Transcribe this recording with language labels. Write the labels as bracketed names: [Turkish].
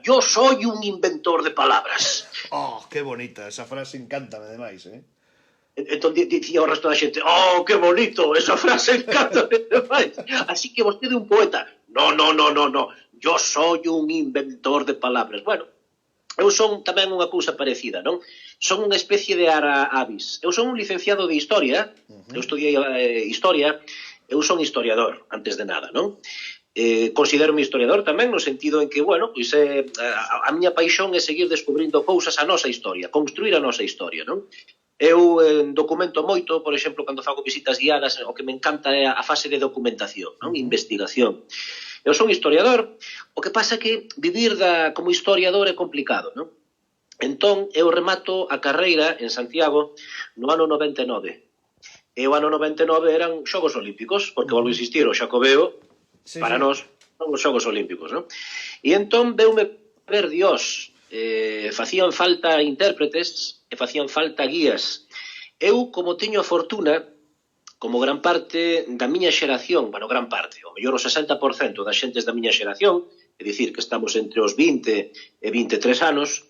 [Spanish] Yo soy un inventor de palabras. [Galician] Oh, que bonita, esa frase encántame demais, Entón dicía o resto da xente, oh, que bonito, esa frase encanta demais. Así que vostede é un poeta. [Spanish] No, yo soy un inventor de palabras. [Galician] Bueno, eu son tamén unha cousa parecida, non? Son unha especie de ara avis. Eu son un licenciado de Historia, eu estudiei Historia, eu son historiador, antes de nada, non? Considero-me historiador tamén no sentido en que, bueno, pois a miña paixón é seguir descubrindo cousas a nosa historia, construir a nosa historia, non? Eu documento moito, por exemplo, cando fago visitas guiadas, o que me encanta é a fase de documentación, non? Investigación. Eu son historiador, o que pasa é que vivir como historiador é complicado, non? Entón, eu remato a carreira en Santiago no ano 99. E o ano 99 eran Xogos Olímpicos, porque volvo a insistir, o Xacobeo, para nós, son os Xogos Olímpicos, non? E entón, veume ver Dios, facían falta intérpretes e facían falta guías. Eu, como teño a fortuna, como gran parte da miña xeración, bueno, gran parte, o mellor o 60% das xentes da miña xeración, é dicir, que estamos entre os 20 e 23 anos.